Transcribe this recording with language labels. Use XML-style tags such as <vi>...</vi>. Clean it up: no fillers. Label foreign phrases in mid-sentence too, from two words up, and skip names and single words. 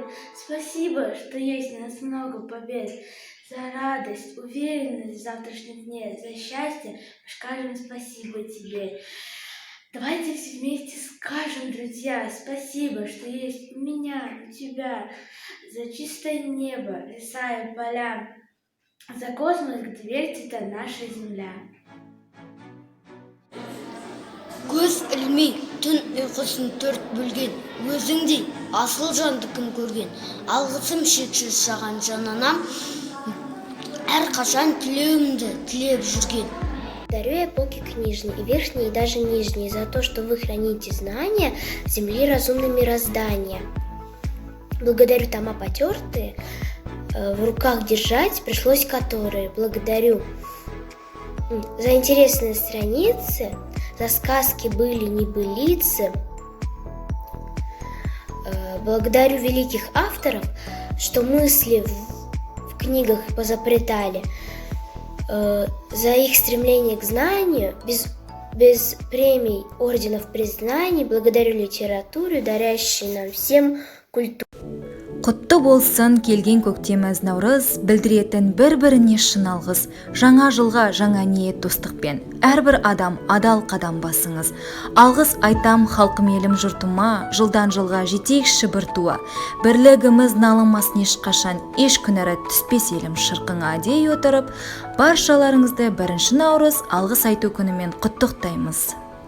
<ru>Спасибо, что есть у нас много побед. За радость, уверенность в завтрашнем дне, за счастье скажем спасибо тебе. Давайте все вместе скажем, друзья, спасибо, что есть у меня, у тебя, за чистое небо, леса и поля, за космос, где вертится наша земля.</ru> <kk>Көз ілмей, түн ұйқысын төрт бөлген, өзіңдей асыл жанды кім көрген. Алғысым шексіз саған жананам, әр қашан тілеуімді тілеп жүрген.</kk> <ru>Благодарю эпохи книжной, и верхней, и даже нижней, за то, что вы храните знания земли разумного мироздания. Благодарю тома потертые, в руках держать пришлось которые. Благодарю за интересные страницы, за сказки были небылицы. Благодарю великих авторов, что мысли в книгах позапретали. За их стремление к знанию, без премий, орденов, признаний, благодарю литературу, дарящей нам всем культуру.</ru> <kk>Құтты болсын келген көктеміз наурыз, білдіретін бір-біріне шын алғыс. Жаңа жылға жаңа ниет достықпен, әрбір адам адал қадам басыңыз. Алғыс айтам халқым елім жұртыма, жылдан жылға жетейікші бір туа. Бірлігіміз налынмасын ешқашан, еш күнәрі түспес елім шырқыңа дей отырып, баршаларыңызды 1 наурыз алғыс айту күнімен құттықтаймыз.</kk>